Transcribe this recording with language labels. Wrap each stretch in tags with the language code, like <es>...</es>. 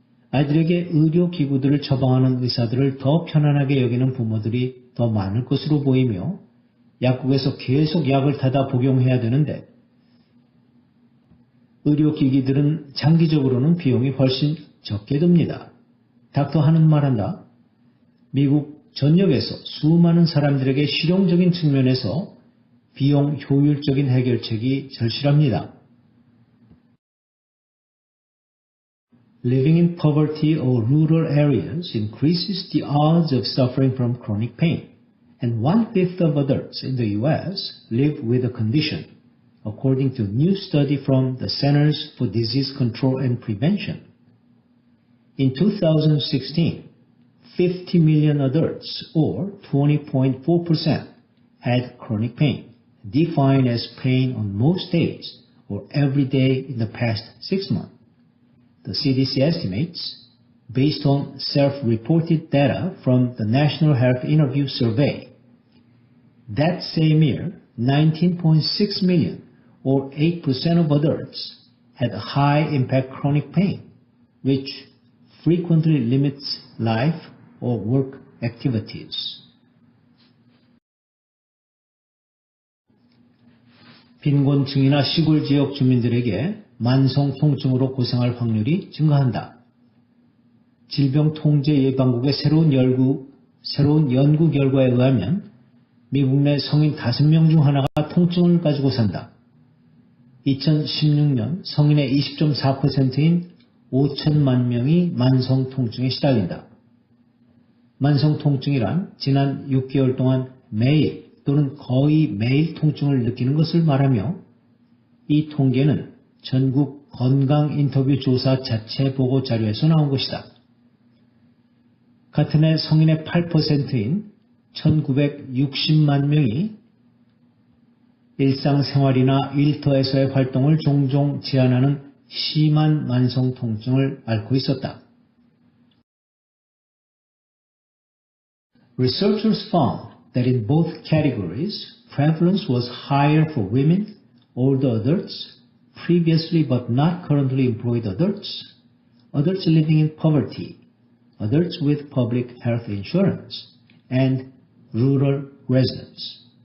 <ko>아이들에게 의료기구들을 처방하는 의사들을 더 편안하게 여기는 부모들이 더 많을 것으로 보이며 약국에서 계속 약을 타다 복용해야 되는데 의료기기들은 장기적으로는 비용이 훨씬 적게 듭니다. 닥터 하는 말한다. 미국 전역에서 수많은 사람들에게 실용적인 측면에서 비용 효율적인 해결책이 절실합니다.</ko> <en>Living in poverty or rural areas increases the odds of suffering from chronic pain, and 1/5 of adults in the U.S. live with the condition, according to a new study from the Centers for Disease Control and Prevention. In 2016, 50 million adults, or 20.4%, had chronic pain, defined as pain on most days or every day in the past 6 months. The CDC estimates, based on self-reported data from the National Health Interview Survey, that same year, 19.6 million, or 8% of adults, had high-impact chronic pain, which frequently limits life or work activities.</en> <ko>빈곤층이나 시골 지역 주민들에게 만성 통증으로 고생할 확률이 증가한다. 질병통제예방국의 새로운 연구 결과에 의하면 미국 내 성인 5명 중 하나가 통증을 가지고 산다. 2016년 성인의 20.4%인 5천만 명이 만성 통증에 시달린다. 만성 통증이란 지난 6개월 동안 매일 또는 거의 매일 통증을 느끼는 것을 말하며 이 통계는 전국 건강 인터뷰 조사 자체 보고 자료에서 나온 것이다. 같은 해 성인의 8%인 1960만 명이 일상생활이나 일터에서의 활동을 종종 제한하는 심한 만성 통증을 앓고 있었다.</ko> <en>Researchers found that in both categories, prevalence was higher for women, older adults, previously but not currently employed adults, adults living in poverty, adults with public health insurance, and rural residents.</en>